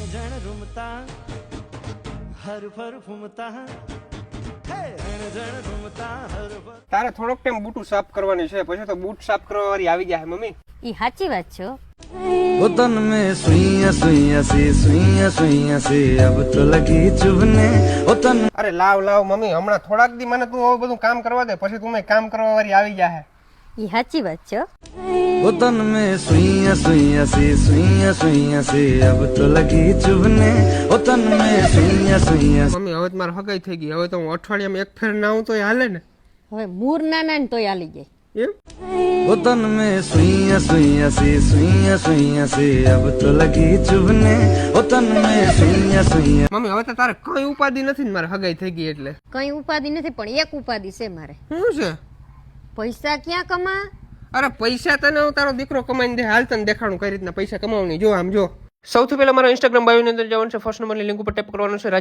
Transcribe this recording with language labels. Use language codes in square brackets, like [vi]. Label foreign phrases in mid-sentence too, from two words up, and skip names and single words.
[gu] જણ રૂમતા હર ફર ફૂમતા હે રણ જણ રૂમતા હર ફર. તારે થોડોક ટાઈમ બૂટ સાફ કરવાની છે, પછી તો બૂટ સાફ કરવા વાળી આવી જાય મમ્મી. ઈ સાચી વાત છે હો. [hi] वो तन में सुइया सुइया सी सुइया सुइया सी अब तो लगी चुभने वो तन. [gu] અરે લાવ મમ્મી, હમણાં થોડાક દી મને તું આવું બધું કામ કરવા દે, પછી તું કામ કરવા વાળી આવી જાય. ઈ સાચી વાત છે હો. [hi] वो तन में सुइया सुइया सी सुइया सुइया सी अब तो लगी चुभने वो तन में सुइया सुइया. [gu] મમ્મી હવે તો મારે હગાઈ થઈ ગઈ, હવે તો હું અઠવાડિયામાં એક ફેર નાવું તો હાલે ને. હવે મૂર નાના ને તોય હાલી જાય. એમ [hi] वो तन में सुइया सुइया सी सुइया सुइया सी अब तो लगी चुभने वो तन में सुइया सुइया. [gu] મમ્મી હવે તો તારે કઈ ઉપાધિ નથી ને, મારે હગાઈ થઈ ગઈ એટલે. કઈ ઉપાધિ નથી, પણ એક ઉપાધિ છે મારે. શું છે? પૈસા ક્યાં કમા? અરે પૈસા તને હું તારો દીકરો કમાઈને દે, હાલ તને દેખાડું કઈ રીતના પૈસા કમાવવાની. જો આમ જો, સૌથી પહેલા મારા ઇન્સ્ટાગ્રામ બાયોની અંદર જવાનું છે. [en] first number [gu] લિંક ઉપર ટેપ કરવાનું છે.